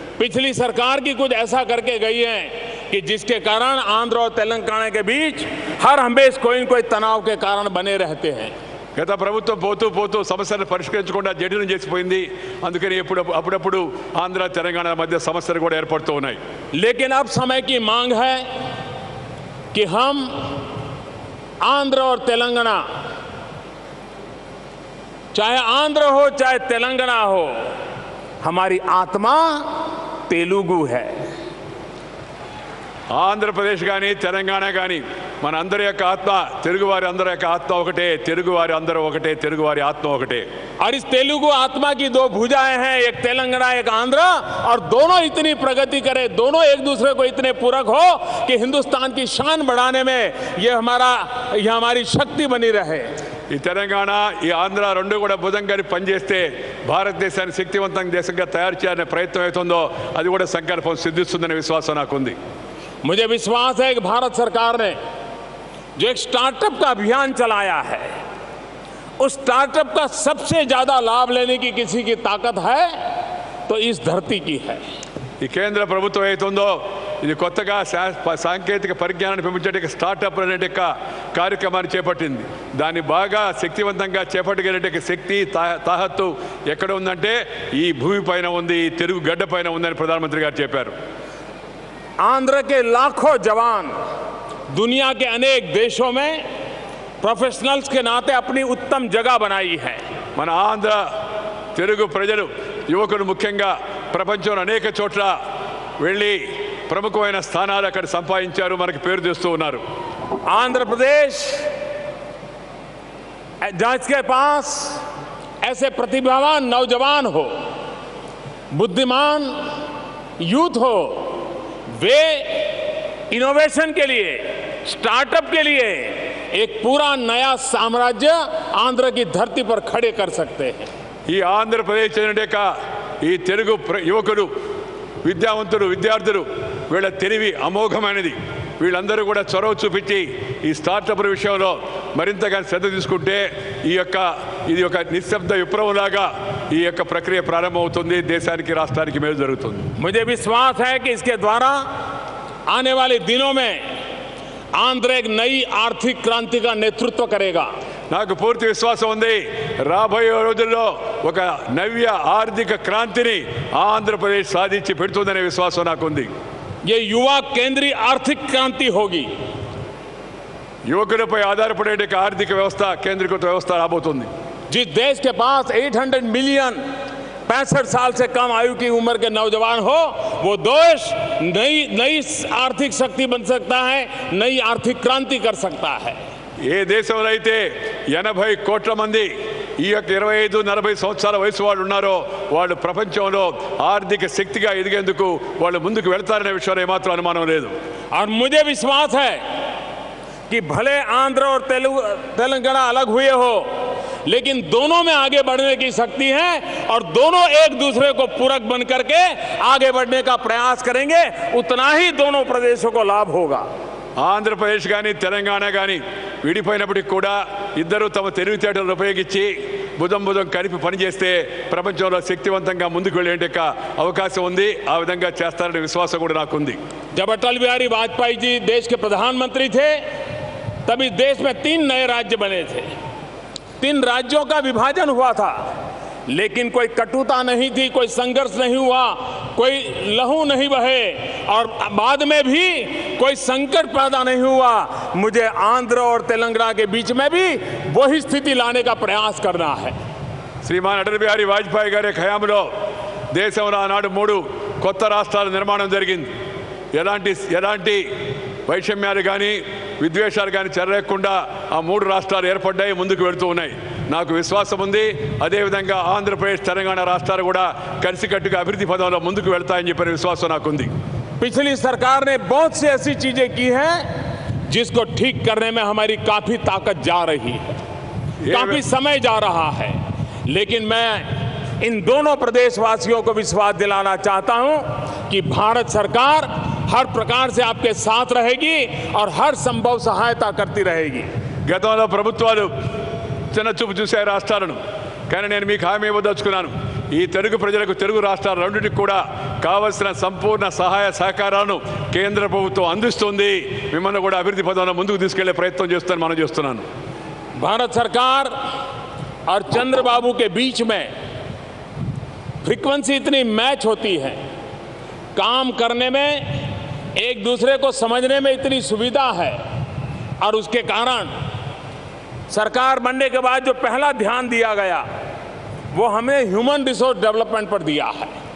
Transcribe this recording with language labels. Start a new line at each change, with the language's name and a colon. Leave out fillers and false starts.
Hindi: पिछली सरकार की कुछ ऐसा करके गई है कि जिसके कारण आंध्र और तेलंगाना के बीच हर हमेशा कोई न कोई तनाव के कारण बने रहते हैं.
Telugu: గత ప్రభుత్వం పోతూ పోతూ సమస్యలను పరిష్కరించకుండా జటిలం చేసిపోయింది. అందుకని అప్పుడప్పుడు ఆంధ్ర తెలంగాణ మధ్య సమస్యలు కూడా ఏర్పడుతూ ఉన్నాయి.
Hindi: लेकिन अब समय की मांग है कि हम आंध्र और तेलंगाना, चाहे आंध्र हो चाहे तेलंगाना हो, हमारी आत्मा तेलुगु है.
Telugu: ఆంధ్రప్రదేశ్ కానీ తెలంగాణ కానీ మన అందరి యొక్క ఆత్మ, తెలుగువారి అందరి యొక్క ఆత్మ ఒకటే, తెలుగువారి అందరూ ఒకటే, తెలుగువారి ఆత్మ ఒకటే.
Hindi: और इस तेलुगु आत्मा की दो भुजाएं हैं, एक तेलंगाना एक आंध्र, और दोनों इतनी प्रगति करें, दोनों एक दूसरे को इतने पूरक हो कि हिंदुस्तान की शान बढ़ाने में ये हमारी शक्ति बनी रहे.
Telugu: ఈ తెలంగాణ, ఈ ఆంధ్ర రెండు కూడా బుధంగా పనిచేస్తే భారతదేశాన్ని శక్తివంతంగా దేశంగా తయారు చేయాలనే ప్రయత్నం అవుతుందో అది కూడా సంకల్పం సిద్ధిస్తుందనే విశ్వాసం నాకుంది.
Hindi: मुझे विश्वास है कि भारत सरकार ने जो एक स्टार्टअप का अभियान चलाया है, उस स्टार्टअप का सबसे ज्यादा लाभ लेने की किसी की ताकत है तो इस धरती की है.
Telugu: ఈ కేంద్ర ప్రభుత్వం ఏతుందో ఇది కొత్తగా సాంకేతిక పరిజ్ఞానాన్ని పెంపొందించే స్టార్టప్ అనే కార్యక్రమాన్ని చేపట్టింది. దాన్ని బాగా శక్తివంతంగా చేపట్టగలిగే శక్తి తాహత్తు ఎక్కడ ఉందంటే ఈ భూమి పైన ఉంది, ఈ తెలుగు గడ్డ పైన ఉందని ప్రధానమంత్రి గారు చెప్పారు.
Hindi: आंध्र के लाखों जवान दुनिया के अनेक देशों में प्रोफेशनल्स के नाते अपनी उत्तम जगह बनाई है.
Telugu: మన ఆంధ్ర తెలుగు ప్రజలు యువకులు ముఖ్యంగా ప్రపంచంలో అనేక చోట్ల వెళ్ళి ప్రముఖమైన స్థానాలు అక్కడ సంపాదించారు, మనకి పేరు తెస్తూ ఉన్నారు.
Hindi: आंध्र प्रदेश जिसके पास ऐसे प्रतिभावान नौजवान हो, बुद्धिमान यूथ हो, वे इनोवेशन के लिए, स्टार्टअप के लिए एक पूरा नया साम्राज्य आंध्र की धरती पर खड़े कर सकते हैं.
Telugu: ఈ ఆంధ్రప్రదేశ్ చెందిన ఈ తెలుగు యువకులు, విద్యావంతులు, విద్యార్థులు వీళ్ళ తెలివి అమోఘమైనది. వీళ్ళందరూ కూడా చొరవ చూపించి ఈ స్టార్టప్ల విషయంలో మరింతగా శ్రద్ధ తీసుకుంటే ఇది ఒక నిశ్శబ్ద విప్లవంలాగా ఈ యొక్క ప్రక్రియ ప్రారంభమవుతుంది. దేశానికి, రాష్ట్రానికి మేలు జరుగుతుంది.
Hindi: मुझे विश्वास है कि इसके द्वारा आने वाले दिनों में आंध्र एक नई आर्थिक क्रांति का नेतृत्व करेगा.
Telugu: నాకు పూర్తి విశ్వాసం ఉంది, రాబోయే రోజుల్లో ఒక నవ్య ఆర్థిక క్రాంతిని ఆంధ్రప్రదేశ్ సాధించి పెడుతుందనే విశ్వాసం నాకుంది.
Hindi: ये युवा केंद्रीय आर्थिक क्रांति होगी.
Telugu: యువకులపై ఆధారపడే ఆర్థిక వ్యవస్థ, కేంద్రీకృత వ్యవస్థ రాబోతుంది.
Hindi: जिस देश के पास 800 मिलियन 65 साल से कम आयु की उम्र के नौजवान हो, वो देश नई आर्थिक शक्ति बन सकता है, नई आर्थिक क्रांति कर सकता है.
Telugu: ఏ దేశంలో అయితే 80 కోట్ల మంది ఈ యొక్క 25-40 సంవత్సరాల వయసు వాళ్ళు ఉన్నారో వాళ్ళు ప్రపంచంలో ఆర్థిక శక్తిగా ఎదిగేందుకు వాళ్ళు ముందుకు వెళ్తారనే విషయంలో ఏమాత్రం అనుమానం లేదు.
Hindi: और मुझे विश्वास है कि भले आंध्र और तेलंगाना अलग हुए हो, लेकिन दोनों में आगे बढ़ने की शक्ति है और दोनों एक दूसरे को पूरक बन करके आगे बढ़ने का प्रयास करेंगे. उतना ही दोनों प्रदेशों को लाभ होगा.
Telugu: ఆంధ్రప్రదేశ్ కానీ తెలంగాణ కానీ విడిపోయినప్పటికీ కూడా ఇద్దరు తమ తెలివితేటలను ఉపయోగించి భుజం కలిపి పనిచేస్తే ప్రపంచంలో శక్తివంతంగా ముందుకు వెళ్ళే అవకాశం ఉంది. ఆ విధంగా చేస్తారనే విశ్వాసం కూడా నాకుంది.
Hindi: जब अटल बिहारी वाजपेयी जी देश के प्रधानमंत्री थे, तभी देश में 3 नए राज्य बने थे. 3 राज्यों का विभाजन हुआ था, लेकिन कोई कटुता नहीं थी, कोई संघर्ष नहीं हुआ, कोई लहू नहीं बहे और बाद में भी कोई संकट पैदा नहीं हुआ. मुझे आंध्र और तेलंगाना के बीच में भी वही स्थिति लाने का प्रयास करना है.
Telugu: శ్రీమాన్ అటల్ బిహారీ వాజ్పేయి గారి హయాంలో దేశంలో ఆనాడు 3 కొత్త రాష్ట్రాల నిర్మాణం జరిగింది. ఎలాంటి వైషమ్యాలు కానీ విద్వేషాలు కానీ చెరలేకుండా ఆ 3 రాష్ట్రాలు ఏర్పడ్డాయి, ముందుకు వెళుతూ ఉన్నాయి. నాకు విశ్వాసం ఉంది అదేవిధంగా ఆంధ్రప్రదేశ్, తెలంగాణ రాష్ట్రాలు కూడా కలిసికట్టుగా అభివృద్ధి పదంలో ముందుకు వెళ్తాయని చెప్పిన విశ్వాసం నాకుంది.
Hindi: पिछली सरकार ने बहुत सी ऐसी चीजें की हैं जिसको ठीक करने में हमारी काफी ताकत जा रही है, काफी समय जा रहा है. लेकिन मैं इन दोनों प्रदेशवासियों को विश्वास दिलाना चाहता हूं कि भारत सरकार हर प्रकार से आपके साथ रहेगी और हर संभव सहायता करती रहेगी.
Telugu: గతంలో ప్రభుత్వాలు చిన్నచూపు చూసే రాష్ట్రాలను, కానీ నేను మీకు హామీ ఇవ్వదలుచుకున్నాను, ఈ తెలుగు ప్రజలకు, తెలుగు రాష్ట్రాల రెండింటికి కూడా కావలసిన సంపూర్ణ సహాయ సహకారాలను కేంద్ర ప్రభుత్వం అందిస్తుంది. మిమ్మల్ని కూడా అభివృద్ధి పదంలో ముందుకు తీసుకెళ్లే ప్రయత్నం చేస్తాను మనం చేస్తున్నాను.
Hindi: भारत सरकार और चंद्रबाबू के बीच में फ्रीक्वेंसी इतनी मैच होती है, काम करने में एक दूसरे को समझने में इतनी सुविधा है और उसके कारण सरकार बनने के बाद जो पहला ध्यान दिया गया वो हमें ह्यूमन रिसोर्स डेवलपमेंट पर दिया है.